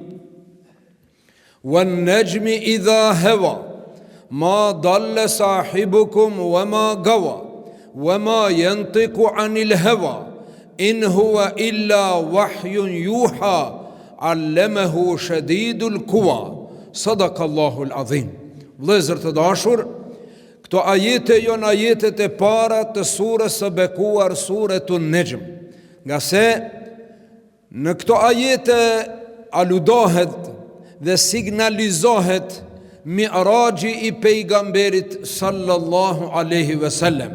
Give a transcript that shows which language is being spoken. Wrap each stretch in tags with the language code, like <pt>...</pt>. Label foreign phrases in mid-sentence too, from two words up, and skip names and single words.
<ar>والنجم إذا هوى ما ضل صاحبكم وما غوى وما ينطق عن الهوى إن هو إلا وحي يوحى علمه شديد القوى صدق الله العظيم.</ar> <sq>Vëllezër të dashur, këto ajete janë ajetet e para të surës së bekuar, suretun Nejm. Nga se në këto ajete aludohet dhe signalizohet Mi'raji i pejgamberit</sq> <ar>صلى الله عليه وسلم.</ar>